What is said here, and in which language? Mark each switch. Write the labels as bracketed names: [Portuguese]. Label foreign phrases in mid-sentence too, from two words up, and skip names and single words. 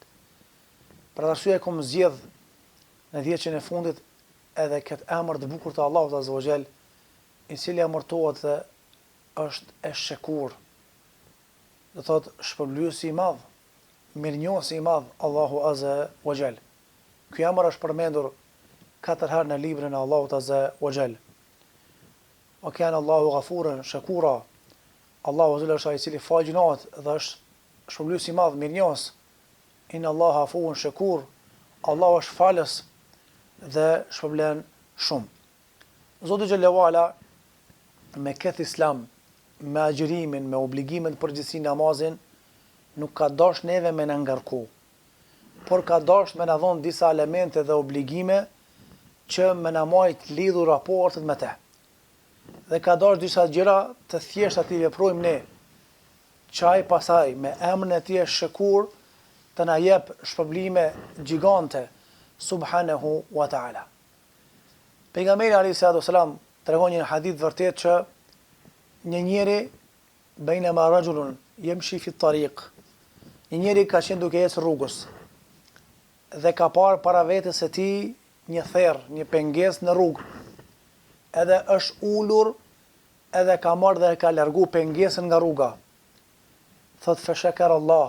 [Albanian] Për arsye kom zgjedh në 10 e fundit edhe këtë emër të bukur të Allahut [Arabic] عز وجل, [Albanian] i cili emërtohet dhe është Esh-Shakur. Do thotë shpërblyesi i madh, mirënjohësi i madh [Arabic] الله عز وجل. [Albanian] Ky emër është përmendur 4 herë në librin e Allahut [Arabic] عز وجل. وكان الله غفورا شكورا. الله عز وجل [Albanian] është ai i cili fal gjunat dhe është shpërblyesi i madh, mirënjohës. [Arabic] إن الله عفو شكور. [Albanian] Allahu është falës dhe shpërblen shumë. Zoti [Arabic] جل وعلا [Albanian] me këtë islam, me agjërimin, me obligimin të përgjithësi namazin, nuk ka dash neve me në ngarku, por ka dash me në dhonë disa elemente dhe obligime që me në majt lidhur raportet me te. Dhe ka dash disa gjëra të thjesht ati veprojmë ne, qaj pasaj me emrin e tij Shakur të na jep shpërblime gjigante [Arabic] سبحانه وتعالى. [Albanian] Pejgamberi [Arabic] عليه الصلاة والسلام [Albanian] tregon një hadith vërtet që një njeri [Arabic] بينما رجل يمشي في الطريق, [Albanian] një njeri ka qenë duke ecë rrugës dhe ka parë para vetës së tij një therr, një pengesë në rrugë. Edhe është ulur, edhe ka marrë dhe ka largu pengesën nga rruga. Thot [Arabic] فشكر الله.